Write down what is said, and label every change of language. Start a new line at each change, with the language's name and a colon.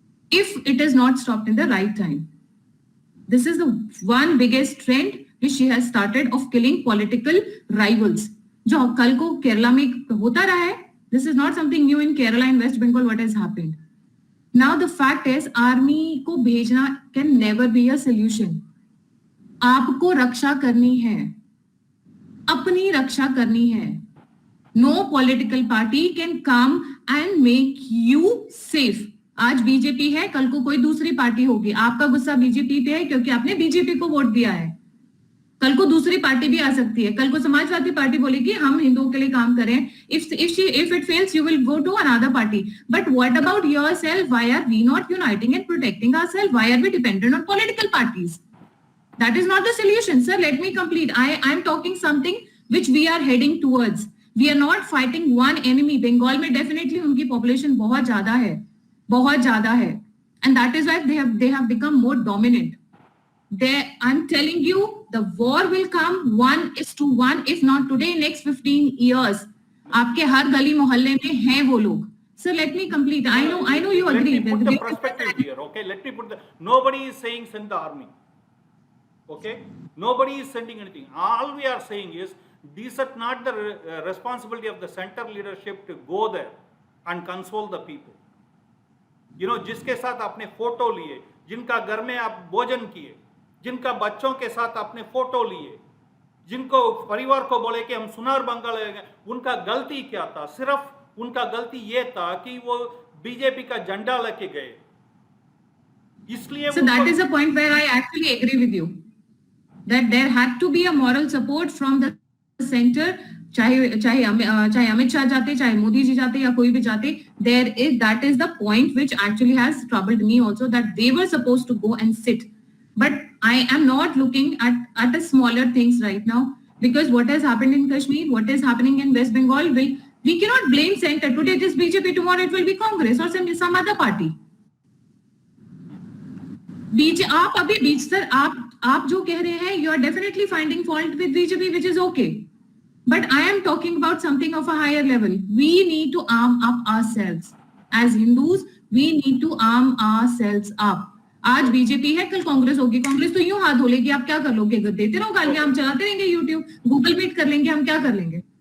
English: If it is not stopped in the right time. This is the one biggest trend which she has started of killing political rivals.
Hindi: जो कल को केरला में होता रहा है.
English: This is not something new in Kerala and West Bengal what has happened. Now the fact is,
Hindi: army को भेजना
English: can never be a solution.
Hindi: आपको रक्षा करनी है, अपनी रक्षा करनी है.
English: No political party can come and make you safe.
Hindi: आज BJP है, कल को कोई दूसरी पार्टी होगी. आपका गुस्सा बीजेपी पे है क्योंकि आपने बीजेपी को वोट दिया है. कल को दूसरी पार्टी भी आ सकती है. कल को समाजवादी पार्टी बोलेगी हम हिंदुओं के लिए काम करें.
English: If it fails, you will go to another party. But what about yourself? Why are we not uniting and protecting ourselves? Why are we dependent on political parties? That is not the solution, sir. Let me complete. I am talking something which we are heading towards. We are not fighting one enemy.
Hindi: Bengal में definitely उनकी population बहुत ज़्यादा है,
English: and that is why they have become more dominant. I'm telling you, the war will come 1:1, if not today, next 15 years.
Hindi: आपके हर गली मोहल्ले में हैं वो लोग.
English: So let me complete. I know you agree. Let me put the perspective here, okay? Let me put nobody is saying send the army, okay? Nobody is sending anything. All we are saying is These are not the responsibility of the center leadership to go there and console the people. You know,
Hindi: जिसके साथ आपने photo लिए, जिनका घर में आप भोजन किए, जिनका बच्चों के साथ आपने फोटो लिए, जिनको परिवार को बोले कि हम सुनार बंगाल, उनका गलती क्या था? सिर्फ उनका गलती ये था कि वो बीजेपी का झंडा लेके गए, इसलिए
English: So that is a point where I actually agree with you, that there had to be a moral support from the center.
Hindi: चाहे अमित शाह जाते, चाहे मोदी जी जाते या कोई भी जाते,
English: that is the point which actually has troubled me also, that they were supposed to go and sit. But I am not looking at the smaller things right now, because what has happened in Kashmir, what is happening in West Bengal, we cannot blame center. Today it is BJP, tomorrow it will be Congress or some other party.
Hindi: आप अभी बीच sir आप जो कह रहे हैं,
English: you are definitely finding fault with BJP, which is okay. But I am talking about something of a higher level. We need to arm up ourselves. As Hindus, we need to arm ourselves up.
Hindi: आज BJP है, कल कांग्रेस होगी. कांग्रेस तो यूं हाथ धो लेगी, आप क्या कर लोगे? देते रहो गालियां, हम चलाते रहेंगे यूट्यूब, गूगल मीट कर लेंगे, हम क्या कर लेंगे?